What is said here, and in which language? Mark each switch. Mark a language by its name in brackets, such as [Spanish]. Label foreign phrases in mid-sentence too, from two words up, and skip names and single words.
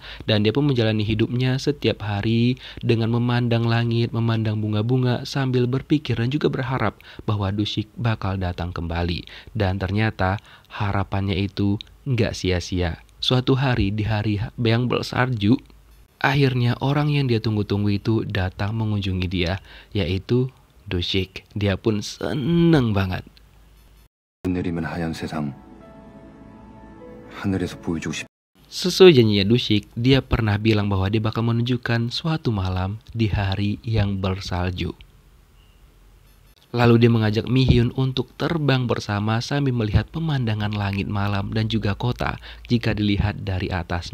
[Indonesian] Dan dia pun menjalani hidupnya setiap hari dengan memandang langit, memandang bunga-bunga sambil berpikir dan juga berharap bahwa Dushik bakal datang kembali. Dan ternyata harapannya itu nggak sia-sia. Suatu hari di hari yang bersalju, akhirnya orang yang dia tunggu-tunggu itu datang mengunjungi dia, yaitu Dushik. Dia pun seneng banget. [Korean] 내리면 하얀 세상 하늘에서 보여주고 싶. [Indonesian] Sesuai janjinya Dushik, dia pernah bilang bahwa dia bakal menunjukkan suatu malam di hari yang bersalju. Lalu dia mengajak Mi-hyun untuk terbang bersama sambil melihat pemandangan langit malam dan juga kota jika dilihat dari atas.